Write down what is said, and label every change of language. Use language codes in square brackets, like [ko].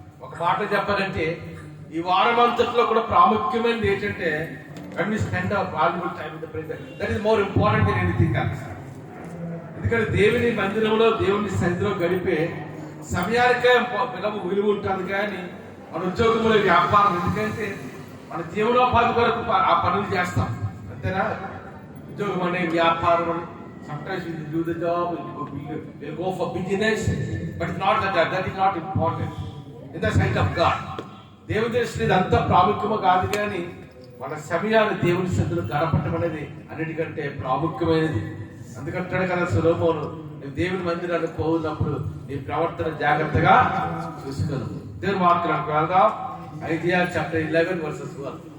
[te] ఒక మాట చెప్పాలంటే ఈ వారం అంతట్లో కూడా ప్రాముఖ్యమైనది ఏంటంటే [en] When we spend our valuable time in the presence, that is more important than anything else. [te] ఎందుకంటే దేవుని మందిరంలో దేవుని సన్నిధిలో గడిపే సమయానికే విలువ ఉంటుంది. కానీ మన ఉద్యోగంలో వ్యాపారం, ఎందుకంటే మన జీవనోపాధి కొరకు ఆ పనులు చేస్తాం. అంతేనా? ఉద్యోగం అనే వ్యాపారం అని [en] sometimes we do the job, we'll go for business, but not that is not important in the sight of God. [te] దేవుని దృష్టిలో ఇదంతా ప్రాముఖ్యమో కాదు, కానీ మన సమయాన్ని దేవుని సన్నిధిలో గడపటం అనేది అన్నిటికంటే ప్రాముఖ్యమైనది. అందుకంటాడు కదా సొలొమోను, నువ్వు దేవుని మందిరానికి పోయినప్పుడు నీ ప్రవర్తన జాగ్రత్తగా చూసుకోను. దేవుని వాక్యానికి వెళ్దాం. Isaiah chapter 11 verses 1.